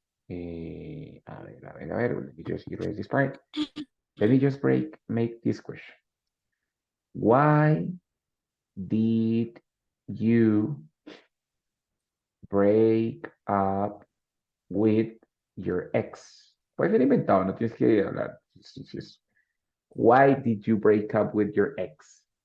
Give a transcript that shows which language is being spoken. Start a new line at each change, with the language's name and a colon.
Spanish: A ver,
English: let me just erase this part. Let me just make this question. Why did you break up with your ex?
Spanish: Puede ser inventado, no tienes que hablar.
English: Why did you break up with your ex?